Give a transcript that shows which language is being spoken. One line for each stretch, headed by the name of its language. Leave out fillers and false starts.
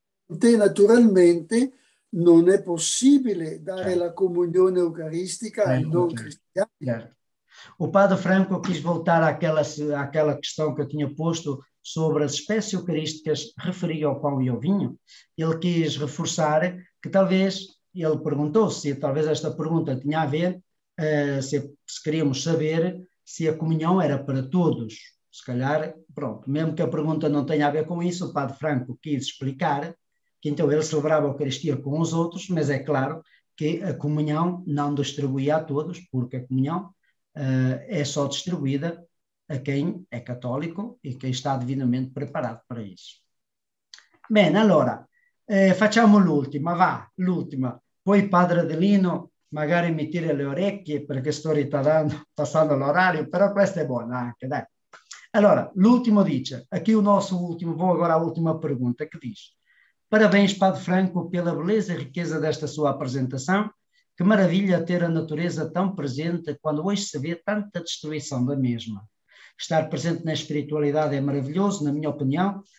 Italian: Naturalmente non è possibile dare la comunione eucaristica ai non cristiani. Certo.
Portuguese: O Padre Franco quis voltar àquela questão que eu tinha posto sobre as espécies eucarísticas referia ao pão e ao vinho. Ele quis reforçar que talvez, ele perguntou se talvez esta pergunta tinha a ver, se queríamos saber se a comunhão era para todos. Se calhar, pronto, mesmo que a pergunta não tenha a ver com isso, o Padre Franco quis explicar que então ele celebrava a Eucaristia com os outros, mas é claro que a comunhão não distribuía a todos, porque a comunhão é só distribuída a quem
Italian: è cattolico
Portuguese: e quem está devidamente
Italian: preparato per
Portuguese: isso.
Italian: Bene, allora, facciamo l'ultima. Poi Padre Adelino magari mi tira le orecchie perché sto passando l'orario, però questa è buona anche, dai. Allora, l'ultimo dice,
Portuguese: aqui o nosso último, vou agora à última pergunta, que diz: parabéns, Padre Franco, pela beleza e riqueza desta sua apresentação. Que maravilha ter a natureza tão presente quando hoje se vê tanta destruição da mesma. Estar presente na espiritualidade é maravilhoso, na minha opinião.